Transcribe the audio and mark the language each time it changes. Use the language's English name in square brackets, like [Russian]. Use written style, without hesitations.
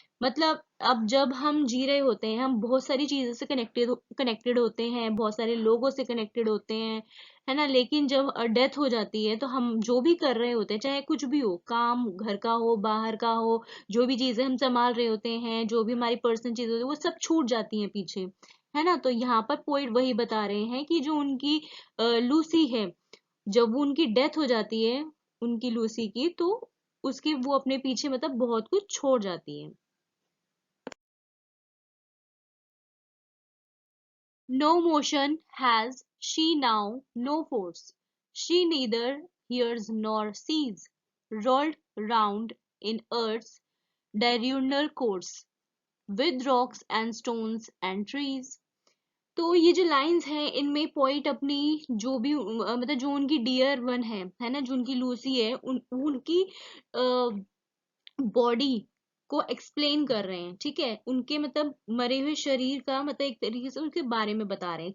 [Hindi] मतलब अब जब हम जी रहे होते हैं हम बहुत सारी चीजों से कनेक्टेड होते हैं, बहुत सारे लोगों से कनेक्टेड होते हैं, है ना, लेकिन जब डेथ हो जाती है तो हम जो भी कर रहे होते हैं, चाहे कुछ भी हो, काम घर का हो, बाहर का हो, जो भी चीजें हम संभाल रहे होते हैं, जो भी हमारी पर्सनल चीजें होती है, वो सब छूट जाती हैं पीछे. है ना, तो यहाँ पर पोइट वही बता रहे हैं कि जो उनकी लूसी है, जब वो उनकी डेथ हो जाती है, उनकी लूसी की, तो उसकी वो अपने पीछे मतलब बहुत कुछ छोड़ जाती है. [English] No motion has she now, no force. She neither hears nor sees, rolled round in earth's diurnal course, with rocks and stones and trees. [Hindi] तो ये जो लाइंस हैं इनमें पोइट अपनी जो भी मतलब जो उनकी डियर वन है ना, जो उनकी लूसी है, उनकी बॉडी को एक्सप्लेन कर रहे हैं. ठीक है, उनके मतलब मरे हुए शरीर का मतलब एक तरीके से उनके बारे में बता रहे हैं.